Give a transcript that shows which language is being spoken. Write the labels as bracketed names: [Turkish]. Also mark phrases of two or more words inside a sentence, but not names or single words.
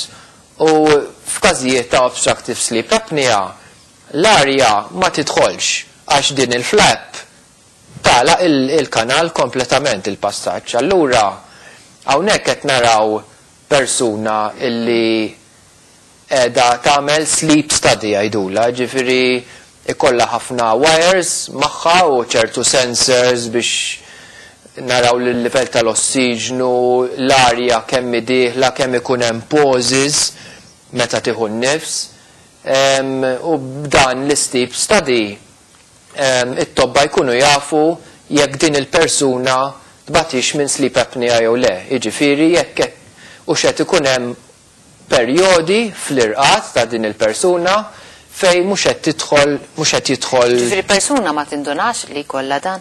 [Maltese] U f'każijiet ta' [English] obstructive sleep apnea [Maltese] l-arja ma tidħolx għax din il-flap tagħlaq il-kanal kompletament il-passaġġ. Allura hawnhekk qed naraw persuna illi qiegħda tagħmel [English] sleep study [Maltese] għajdula, ġifieri ikollha ħafna wires magħha u ċertu sensors biex naraw l-livell tal-ossiġnu, l-arja kemm dieħla, kemm ikun hemm pauses meta tieħu n-nifs. U b'dan l- [English] sleep study [Maltese] it-tobba jkunu jafu jekk din il-persuna tbatix minn [English] sleep apnea [Maltese] jew le. Jiġifieri jekk u x'qed ikun hemm perjodi fl-irqat ta' din il-persuna fej mhux qed jidħol. Ġifieri persuna ma tindunax li jkollha dan?